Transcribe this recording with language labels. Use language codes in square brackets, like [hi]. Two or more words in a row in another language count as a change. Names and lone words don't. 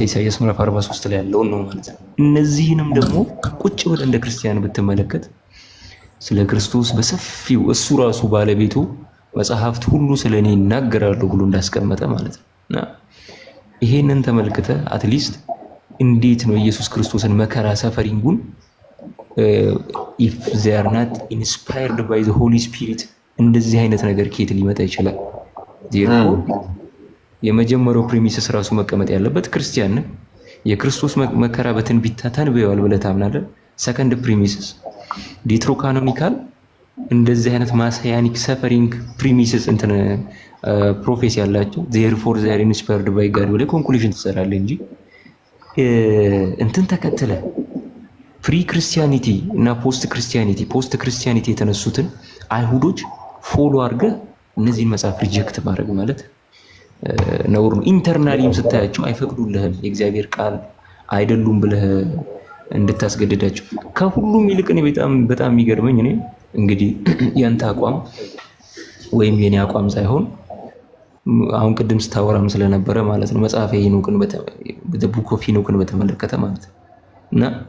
[am] ኢሳይያስ ምዕራፍ 43 ላይ ያለውን ነው ማለት ነው። እነዚህንም ደግሞ ቁጭ ብለህ እንደ ክርስቲያን ብትመለከት ስለ ክርስቶስ በሰፊው እሱ ራሱ ባለቤቱ መጽሐፍት ሁሉ ስለኔ ይናገራሉ ብሎ እንዳስቀመጠ ማለት ነው። እና ይሄንን ተመልክተ አትሊስት እንዴት ነው ኢየሱስ ክርስቶስን መከራ ሰፈሪንጉን [en] if they are not inspired by the Holy Spirit [am] እንደዚህ አይነት ነገር ከየት ሊመጣ ይችላል? therefore የመጀመሪያው ፕሪሚስስ ራሱ መቀመጥ ያለበት ክርስቲያን የክርስቶስ መከራ በትንቢት ተንብየዋል ብለህ ታምናለህ። [en] second premises deuterocanonical [am] እንደዚህ አይነት [en] messianic suffering premises [am] እንትን ፕሮፌሲ ያላቸው [en] therefore they are inspired by God [am] ብለህ ኮንክሉዥን ትሰራለህ እንጂ እንትን ተከተለ [en] pre Christianity [am] እና [en] post Christianity [am] የተነሱትን አይሁዶች ፎሎ አድርገህ እነዚህን መጽሐፍ ሪጀክት ማድረግ ማለት ነውር ነው። ኢንተርናሊም ስታያቸው አይፈቅዱልህም፣ የእግዚአብሔር ቃል አይደሉም ብለህ እንድታስገድዳቸው። ከሁሉም ይልቅ እኔ በጣም የሚገርመኝ እኔ እንግዲህ ያንተ አቋም ወይም የኔ አቋም ሳይሆን አሁን ቅድም ስታወራም ስለነበረ ማለት ነው መጽሐፈ ሄኖክን [en] book of Enoch [am] በተመለከተ ማለት ነው። እና